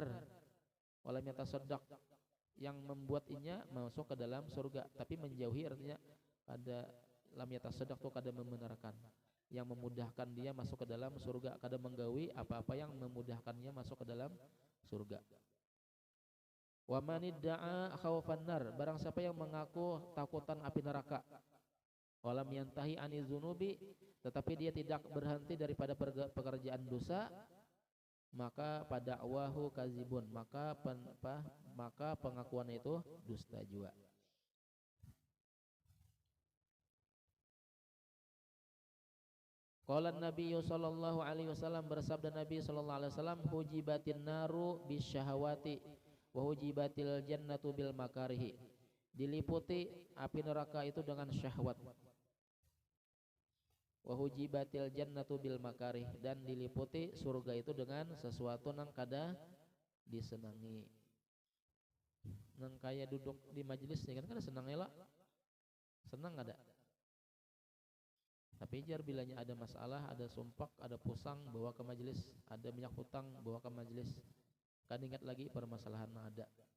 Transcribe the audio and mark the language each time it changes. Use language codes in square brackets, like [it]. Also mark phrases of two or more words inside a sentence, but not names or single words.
[ar] ولم يتصدق, [bjn] yang membuatnya masuk ke dalam surga tapi menjauhi, artinya kada [ar] لم يتصدق [bjn] tuh kada membenarkan, yang memudahkan dia masuk ke dalam surga, kada menggawi apa-apa yang memudahkannya masuk ke dalam surga. [ar] ومن ادعى خوف النار, [id] barang siapa yang mengaku takutan api neraka, [ar] ولم ينته عن الذنوب, [id] tetapi dia tidak berhenti daripada pekerjaan dosa, maka [ar] فدعواه كاذب, [id] maka pengakuannya itu dusta juga. [ar] قال النبي صلى الله عليه وسلم, [id] bersabda Nabi [ar] صلى الله عليه وسلم، حجبت النار بالشهوات وحجبت الجنة بالمكاره, [id] diliputi api neraka itu dengan syahwat, [ar] وحجبت الجنة بالمكاره, [bjn] dan diliputi surga itu dengan sesuatu nang kada disenangi. Nang kaya duduk di majelis ni kan kada senang elak, senang ada. Tapi jar bilanya ada masalah, ada sumpak, ada pusang, bawa ke majelis, ada minyak hutang, bawa ke majelis, kan ingat lagi permasalahan yang ada.